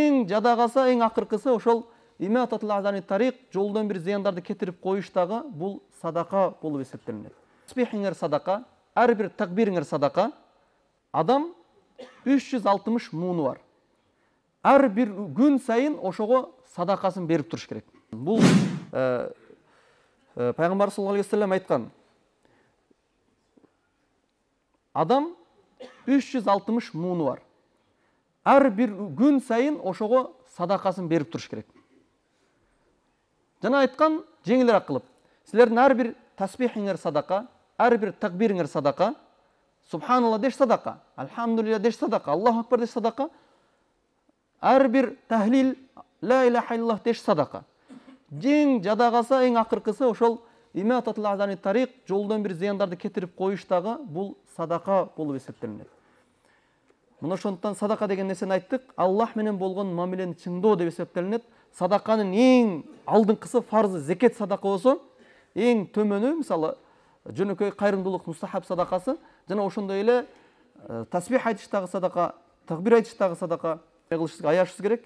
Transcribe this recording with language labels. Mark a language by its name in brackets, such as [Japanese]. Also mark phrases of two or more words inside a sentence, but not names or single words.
[Kyrgyz] жада калса эң акыркысы ошол [Arabic] إماطة الأذى عن الطريق, [Kyrgyz] жолдон бир зыяндарды кетирип коюштагы бул садака болуп эсептелинет. Тасбихиңер садака, ар бир такбириңер садака. Адам 360 мууну бар. Ар бир күн сайын ошого садакасын берип туруш керек. Бул Пайгамбар [Arabic] صلى الله عليه وسلم [Kyrgyz] айткан. Адам 360 мууну бар. Ар бир күн сайын ошого садакасын берип туруш керек. Жана айткан жеңилирээк кылып, силердин ар бир тасбихиңер садака, ар бир такбириңер садака, субханалла деш садака, алхамдулилля деш садака, [Arabic] الله أكبر [Kyrgyz] деш садака, ар бир тахлил, [Arabic] لا إله إلا الله [Kyrgyz] деш садака. Жең жада калса эң акыркысы ошол [Arabic] إماطة الأذى عن الطريق, [Kyrgyz] жолдон бир зыяндарды кетирип коюштагы бул садака болуп эсептелинет. Мына ошондуктан садака деген нерсени айттык, Аллах менен болгон мамилени чыңдоо деп эсептелинет. Садаканын эң алдыңкысы фарзы зекет садака болсо, эң төмөнү мисалы жөнөкөй кайрымдуулук мустахаб садакасы, жана ошондой эле тасбих айтыштагы садака, такбир айтыштагы садака кылышыбызга аяшыбыз керек.